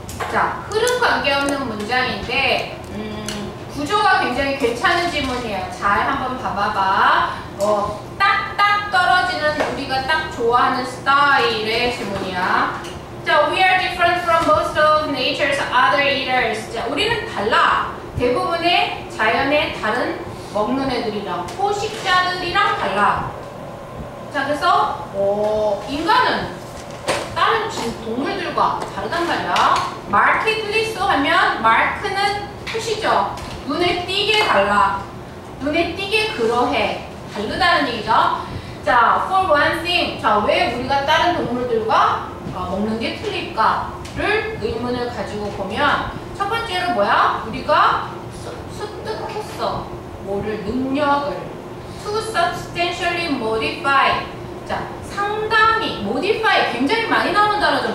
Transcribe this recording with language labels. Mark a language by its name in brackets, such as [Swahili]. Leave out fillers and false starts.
[Korean] 자, 흐름 관계없는 문장인데 구조가 굉장히 괜찮은 지문이에요. 잘 한번 봐봐봐. 딱딱 떨어지는 우리가 딱 좋아하는 스타일의 지문이야. [English] 자, we are different from most of nature's other eaters. [Korean] 자, 우리는 달라. 대부분의 자연의 다른 먹는 애들이랑 포식자들이랑 달라. 자, 그래서 인간은 다른 동물들과 다르단 말이야. markedly so 하면 mark는 표시죠. 눈에 띄게 달라. 눈에 띄게 그러해. 다르다는 얘기죠. [English] 자, for one thing. [Korean] 자, 왜 우리가 다른 동물들과 먹는 게 틀릴까를 의문을 가지고 보면 첫 번째로 뭐야? 우리가 습득했어. 뭐를? 능력을. [English] to substantially modify. [Korean] 자, 상당히 modify 굉장히 많이 나오는 단어죠.